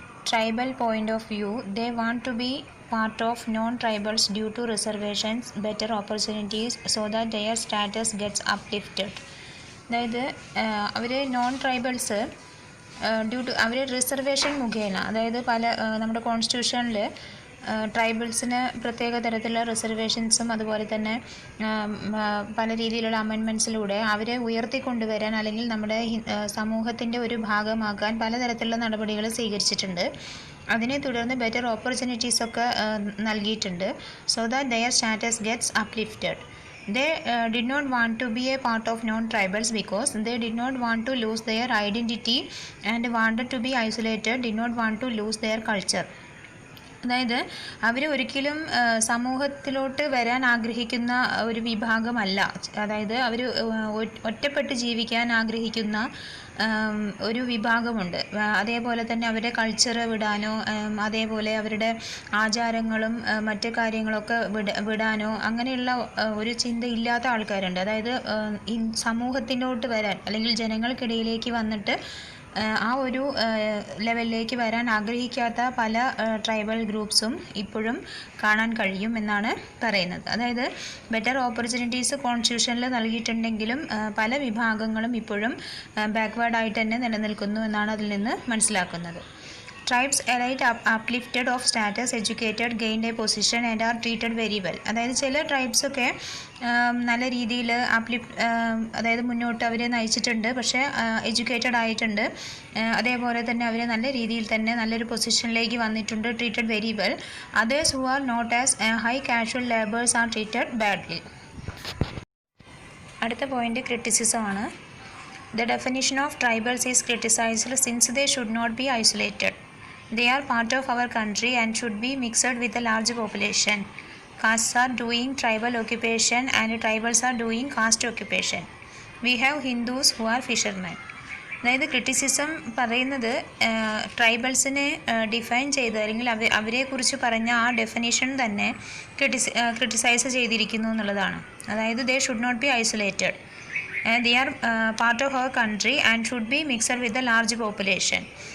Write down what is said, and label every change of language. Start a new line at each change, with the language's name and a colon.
English: Tribal point of view, they want to be part of non-tribals due to reservations, better opportunities so that their status gets uplifted.
Malayalam: അതായത് അവർ non tribals due to our reservation മുഖേന, അതായത് നമ്മുടെ കോൺസ്റ്റിറ്റ്യൂഷനിൽ ട്രൈബൽസിന് പ്രത്യേക തരത്തിലുള്ള റിസർവേഷൻസും അതുപോലെ തന്നെ പല രീതിയിലുള്ള അമെൻമെൻറ്റ്സിലൂടെ അവരെ ഉയർത്തിക്കൊണ്ടുവരാൻ അല്ലെങ്കിൽ നമ്മുടെ സമൂഹത്തിൻ്റെ ഒരു ഭാഗമാക്കാൻ പലതരത്തിലുള്ള നടപടികൾ സ്വീകരിച്ചിട്ടുണ്ട്. അതിനെ തുടർന്ന് ബെറ്റർ ഓപ്പർച്യൂണിറ്റീസ് ഒക്കെ നൽകിയിട്ടുണ്ട്.
English: So that their status gets uplifted. They did not want to be a part of non-tribals because they did not want to lose their identity and wanted to be isolated, did not want to lose their culture.
Malayalam: അതായത് അവർ ഒരിക്കലും സമൂഹത്തിലോട്ട് വരാൻ ആഗ്രഹിക്കുന്ന ഒരു വിഭാഗമല്ല. അതായത് അവർ ഒറ്റപ്പെട്ട് ജീവിക്കാൻ ആഗ്രഹിക്കുന്ന ഒരു വിഭാഗമുണ്ട്. അതേപോലെ തന്നെ അവരുടെ കൾച്ചർ വിടാനോ അതേപോലെ അവരുടെ ആചാരങ്ങളും മറ്റു കാര്യങ്ങളൊക്കെ വിടാനോ അങ്ങനെയുള്ള ഒരു ചിന്തയില്ലാത്ത ആൾക്കാരുണ്ട്. അതായത് സമൂഹത്തിലോട്ട് വരാൻ അല്ലെങ്കിൽ ജനങ്ങൾക്കിടയിലേക്ക് വന്നിട്ട് ആ ഒരു ലെവലിലേക്ക് വരാൻ ആഗ്രഹിക്കാത്ത പല ട്രൈബൽ ഗ്രൂപ്പ്സും ഇപ്പോഴും കാണാൻ കഴിയും എന്നാണ് പറയുന്നത്. അതായത് ബെറ്റർ ഓപ്പർച്യൂണിറ്റീസ് കോൺസ്റ്റിറ്റ്യൂഷനിൽ നൽകിയിട്ടുണ്ടെങ്കിലും പല വിഭാഗങ്ങളും ഇപ്പോഴും ബാക്ക്വേർഡായിട്ട് തന്നെ നിലനിൽക്കുന്നു എന്നാണ് അതിൽ നിന്ന് മനസ്സിലാക്കുന്നത്.
English: Tribes elite uplifted of status, educated, gained a position and are treated very well.
Malayalam: അതായത് ചില ട്രൈബ്സൊക്കെ നല്ല രീതിയിൽ അതായത് മുന്നോട്ട് അവരെ നയിച്ചിട്ടുണ്ട്, പക്ഷേ എഡ്യൂക്കേറ്റഡ് ആയിട്ടുണ്ട്. അതേപോലെ തന്നെ അവർ നല്ല രീതിയിൽ തന്നെ നല്ലൊരു പൊസിഷനിലേക്ക് വന്നിട്ടുണ്ട്,
English: Treated very well. Others who are not as high casual labours are treated badly.
Malayalam: അടുത്ത പോയിന്റ് ക്രിറ്റിസിസം ആണ്.
English: The definition of tribals is criticized since they should not be isolated. They are part of our country and should be mixed with a large population. Castes are doing tribal occupation and tribals are doing caste occupation. We have Hindus who are fishermen.
Malayalam: അതായത് criticism പറയുന്നത് ട്രൈബൽസിനെ define ചെയ്ത് അല്ലെങ്കിൽ അവരെക്കുറിച്ച് പറഞ്ഞ ആ definition തന്നെ criticise ചെയ്തിരിക്കുന്നു എന്നുള്ളതാണ്.
English: അതായത് they should not be isolated, they are part of our country and should be mixed with a large population.